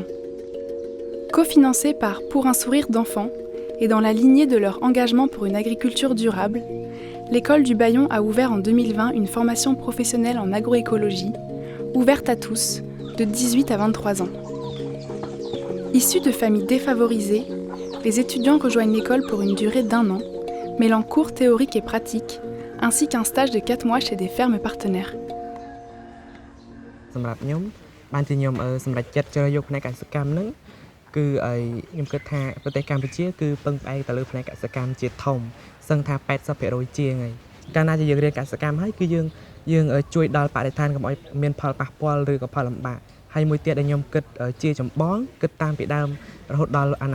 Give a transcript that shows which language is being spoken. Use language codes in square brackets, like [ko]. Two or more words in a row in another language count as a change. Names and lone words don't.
[fr] Cofinancée par Pour un sourire d'enfant et dans la lignée de leur engagement pour une agriculture durable, l'école d'Ubayon a ouvert en 2020 une formation professionnelle en agroécologie, ouverte à tous, de 18 à 23 ans. Issus de familles défavorisées, les étudiants rejoignent l'école pour une durée d'1 an, mêlant cours théoriques et pratiques, ainsi qu'un stage de 4 mois chez des fermes partenaires. [km] សម្រាប់ខ្ញុំបានជាខ្ញុំសម្រេចចិត្តជ្រើសយកផ្នែកកសិកម្មហ្នឹងគឺខ្ញុំគិតថាប្រទេសកម្ពុជាគឺពឹងផ្អែកទៅលើផ្នែកកសិកម្មជាធំសឹងថា 80% ជាងហើយកាលណាជាយើងរៀនកសិកម្មហើយគឺ យើងជួយដល់បរិស្ថានកុំឲ្យមានផលប៉ះពាល់ឬក៏ផលលំបាកហើយមួយទៀតដែលខ្ញុំគិតជាចម្បងគិតតាមពីដើមរហូតដល់អ